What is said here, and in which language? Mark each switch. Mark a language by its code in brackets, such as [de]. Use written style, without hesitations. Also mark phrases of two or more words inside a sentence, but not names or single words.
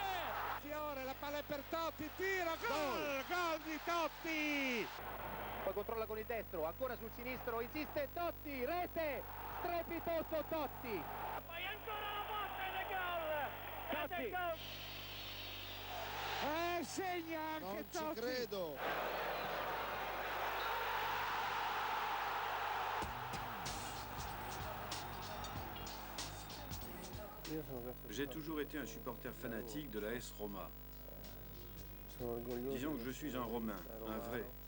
[it] Fiore, la palla è per Totti, tiro, gol di Totti! Poi controlla con il destro, ancora sul sinistro, insiste Totti, rete, strepitoso Totti. Poi ancora la botta ed è gol! Ed è gol! Segna anche non Totti! Non ci credo! [fr] J'ai toujours été un supporter fanatique de la AS Roma. Disons que je suis un Romain, un vrai.